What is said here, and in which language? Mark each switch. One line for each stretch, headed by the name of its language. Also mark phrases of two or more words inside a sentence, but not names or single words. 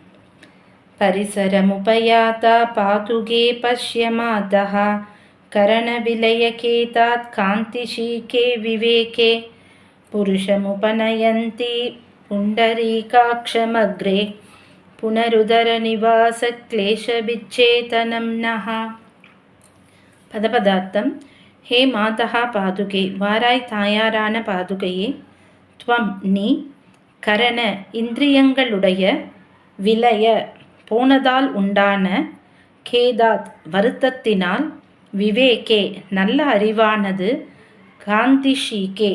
Sanskrit: परिसरमुपयाता पातुगे पश्यमादः करणविलयकेतात् कान्तिशीके विवेके पुरुषमुपनयन्ति पुण्डरीकाक्षमग्रे पुनरुदरनिवासक्लेशविच्छेदनं नः.
Tamil: பதபதார்த்தம்.
Sanskrit: हे माता पादुके,
Tamil: வாராய் தாயாரான பாதுகையே. துவம் நீ, கரண இந்திரியங்களுடைய, விலய போனதால் உண்டான, கேதாத் வருத்தத்தினால், விவேகே நல்ல அறிவானது, காந்திஷீகே